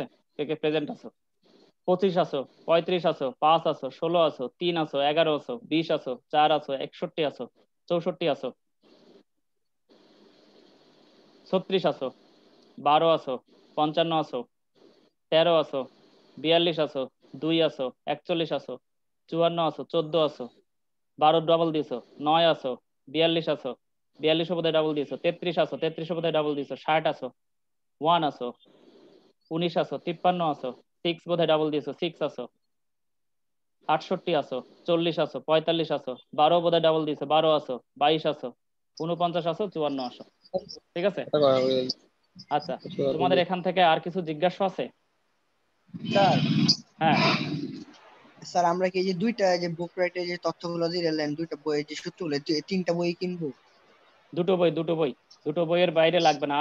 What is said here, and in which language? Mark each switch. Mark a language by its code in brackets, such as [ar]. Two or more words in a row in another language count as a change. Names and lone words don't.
[bn] কে কে প্রেজেন্ট আছো? 25 আছো, 35 আছো, 5 আছো, 16 আছো, 3 আছো, 11 আছো, 20 আছো, 4 আছো, 61 আছো, 64 আছো, 36 আছো, 12 আছো, 55 আছো, 13 আছো, 42 আছো, 2 আছো, 41 আছো, 54 আছো, 14 আছো, 12 ডাবল দিছো, 9 আছো, 42 আছো, 42 বোধহয় ডাবল দিছো, 33 আছো, 33 বোধহয় ডাবল দিছো, 60 আছো, 1 আছো, 19 আছো, 53 আছো, 6 বোধহয় ডাবল দিছো, 6 আছো, 68 আছো, 40 আছো, 45 আছো, 12 বোধহয় ডাবল দিছো, 12 আছো, 22 আছো, 49 আছো, 54 আছো। ঠিক আছে? আচ্ছা, তোমাদের এখান থেকে আর কিছু জিজ্ঞাসা আছে? স্যার, হ্যাঁ, স্যার আমরা কি এই যে দুইটা যে বুক রাইটে যে তথ্যগুলো দিলেন, দুইটা বই যে সূত্রগুলো, তিনটা বই কিনবো? দুটো বই, দুটো বই। দুটো বইয়ের বাইরে লাগবে না।